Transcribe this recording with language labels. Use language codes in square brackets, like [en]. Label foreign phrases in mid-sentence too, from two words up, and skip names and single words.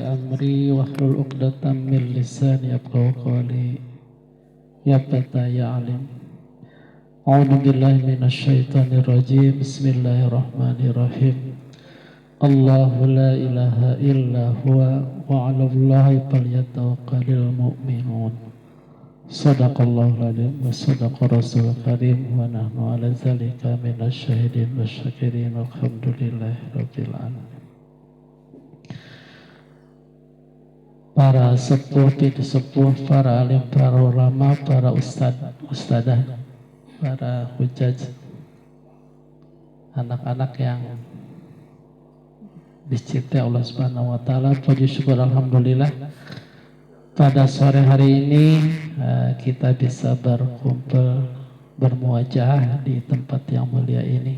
[ar] أمري واحلل عقدة من لساني يفقهوا قولي يا فتى يا عليم أعوذ بالله من الشيطان الرجيم بسم الله الرحمن الرحيم الله لا إله إلا هو وعلى الله فليتوكل المؤمنون صدق الله العظيم وصدق رسول الكريم ونحن على ذلك من الشاهدين والشاكرين الحمد لله رب العالمين. [id] Para sepuh, bidu sepuh, para alim, para ulama, para ustadzah, para hujaj, anak-anak yang dicintai [ar] الله سبحانه وتعالى, [id] puji syukur alhamdulillah pada sore hari ini kita bisa berkumpul bermuajah di tempat yang mulia ini.